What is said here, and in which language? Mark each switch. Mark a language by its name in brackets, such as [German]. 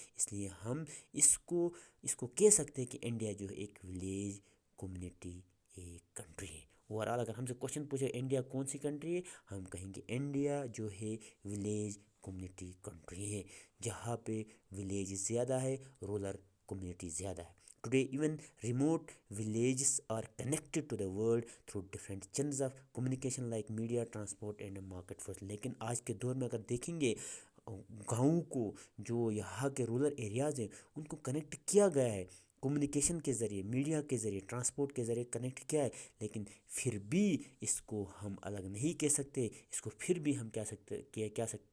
[Urdu] اس لیے ہم اس کو کہہ سکتے ہیں کہ انڈیا جو ہے ایک ولیج کمیونٹی ایک کنٹری ہے. اوور آل اگر ہم سے کوشچن پوچھے انڈیا کون سی کنٹری ہے، ہم کہیں گے انڈیا جو ہے ولیج کمیونٹی کنٹری ہے، جہاں پہ ولیج زیادہ ہے، رولر کمیونٹی زیادہ ہے. [English] Today, even remote villages are connected to the world through different channels of communication like media, transport and market force. [Urdu] لیکن آج کے دور میں اگر دیکھیں گے گاؤں کو، جو یہاں کے رولر ایریاز ہیں ان کو کنیکٹ کیا گیا ہے کمیونیکیشن کے ذریعے، میڈیا کے ذریعے، ٹرانسپورٹ کے ذریعے کنیکٹ کیا ہے. لیکن پھر بھی اس کو ہم الگ نہیں کہہ سکتے، اس کو پھر بھی ہم کہہ